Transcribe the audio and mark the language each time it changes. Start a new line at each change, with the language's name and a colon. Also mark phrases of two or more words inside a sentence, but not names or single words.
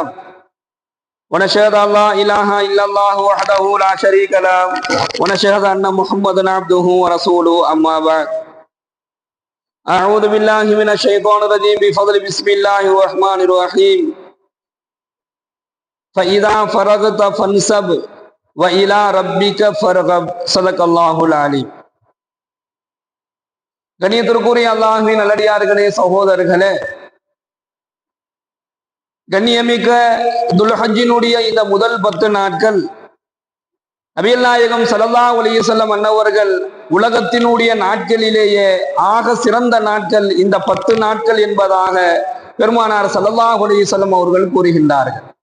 Arabic: ونشهد أن لا إله إلا الله وحده لا شريك له ونشهد أن محمدا عبده ورسوله. أما بعد أعوذ بالله من الشيطان الرجيم بفضل بسم الله الرحمن الرحيم. فإذا فرغت فانصب وإلى ربك فارغب. صدق الله العليم.
Tamil: கண்ணியத்திற்குரிய அல்லாஹ்வின் நல்லடியார்களே, சகோதரர்களே, கண்ணியமிக்க துல்ஹஜ்ஜினுடைய இந்த முதல் 10 நாட்கள் நபிகள் நாயகம்
Arabic: صلى الله عليه وسلم
Tamil: அன்னவர்கள் உலகத்தினுடைய நாட்களிலேயே ஆக சிறந்த நாட்கள் இந்த 10 நாட்கள் என்பதாக பெருமானார்
Arabic: صلى الله عليه وسلم
Tamil: அவர்கள் கூறுகின்றார்கள்.